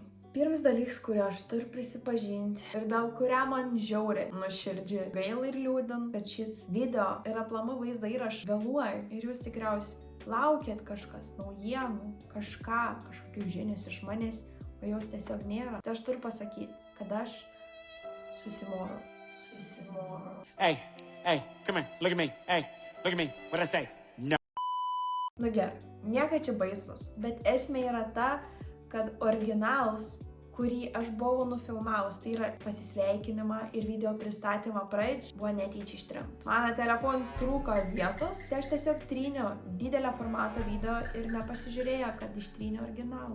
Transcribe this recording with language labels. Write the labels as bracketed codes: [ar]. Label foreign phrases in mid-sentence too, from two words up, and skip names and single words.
[lt] Pirmas dalykas, kurį aš turiu prisipažinti ir dėl kurio man žiauriai nuoširdžiai gaila ir liūdin, kad šis video ir aplamai vaizdo įraš vėluoja ir jūs tikriausiai laukėt kažkas naujienų, kažkokių žinias iš manęs, o jos tiesiog nėra. Tai aš turiu pasakyti, kad aš susimorau. [en] Hey, come here, look at me. Hey, look at me. What'd I say? No. [lt] Nu gerai, nieka čia baisus, bet esmė yra ta, kad originalas, kurį aš buvau nufilmavus, tai yra pasisveikinimą ir video pristatymą pradžią, buvo netyčia ištrinta. Mano telefon trūko vietos, tai aš tiesiog tryniau didelio formato video ir nepasižiūrėjau, kad ištryniau originalų.